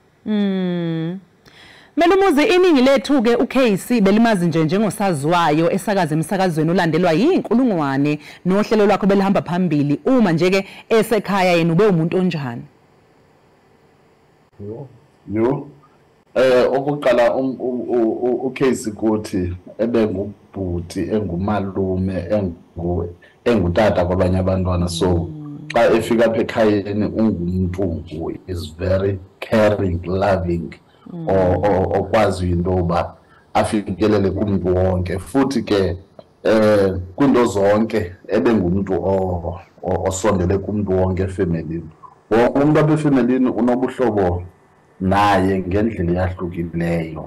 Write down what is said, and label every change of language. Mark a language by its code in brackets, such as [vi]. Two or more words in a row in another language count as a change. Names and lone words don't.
[zu] Melumuzi iningi lethu ke uCasey belimazi nje njengosaziwayo esakaza emsakazweni olandelwa yinkulungwane nohlelo lwakho belihamba phambili uma nje ke esekhaya yena ube umuntu onjani? [xh] Okokuqala uCasey kuthi ebengubhuti engumalume engutata kwabanye abantwana so xa efika apha ekhayeni ungumuntu [en] is very caring, loving [xh] okwazi into uba afikelele kumuntu wonke futhi ke kwinto zonke ebengumuntu osondele kumuntu wonke efemelini. Wonke umuntu apha efemelini unobuhlobo naye ngendlela eyahlukileyo.